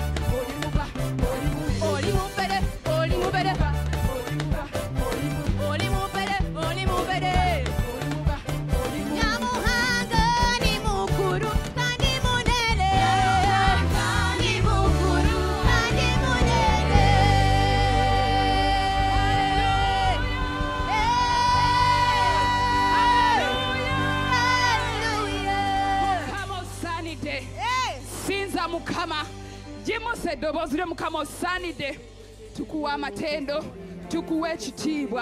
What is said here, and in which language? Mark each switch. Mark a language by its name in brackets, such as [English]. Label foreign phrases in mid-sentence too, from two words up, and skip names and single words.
[Ganda] Olimubede, olimubede. Olimubede, olimubede. [Nyoro] Nyamuhanga ni mukuru kandi munene. Ni mukuru kandi munene. Hallelujah. [Ganda] Mukama osaanidde. Hey. Sinza Mukama. Jimusa eddoboozi lye Mukama osaanidde. Tukuwa amatendo, tukuwa ekitiibwa.